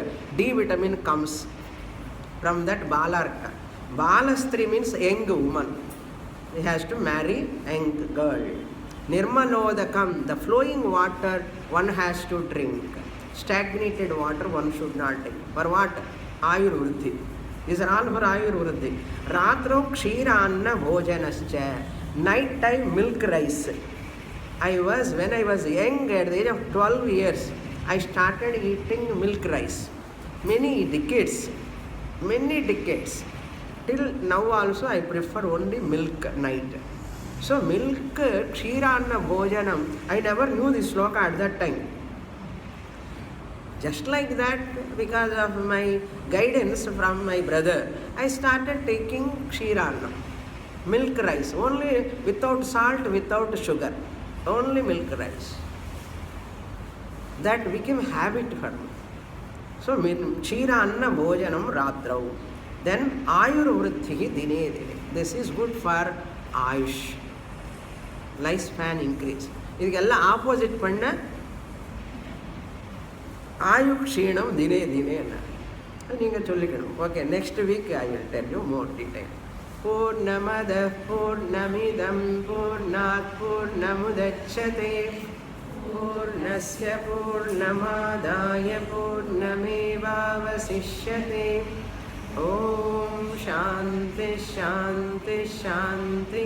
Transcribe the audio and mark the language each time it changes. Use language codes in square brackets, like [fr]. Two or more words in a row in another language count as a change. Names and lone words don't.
[en] D vitamin comes from that balarka. Balastri means young woman. He has to marry young girl. Nirmalodakam, the flowing water one has to drink. Stagnated water one should not drink. For what? Ayurvruddhi. These are all for Ayurvruddhi. [sa] Ratro kshiranna bhojanascha. [en] Night time milk rice. When I was young, at the age of 12 years, I started eating milk rice. Many decades. Till now also I prefer only milk night. So milk, [sa] kshiranna bhojanam. [en] I never knew this sloka at that time. Just like that, because of my guidance from my brother, I started taking kshiranna, milk rice, only without salt, without sugar, only milk rice. That became habit for me. So, [sa] kshiranna bhojanam ratrau. Then ayurvruddhi dine dine. This is good for ayush, lifespan increase. [ta] Idukella opposite panna [sa] Ayukshinam dine dine. [en] Okay, next week I will tell you more detail. [sa] Purnamada Purnamidam Purnat Purnamudachyate Purnasya Purnamadaya Purnamevavasishyate ओम शांति शांति शांति।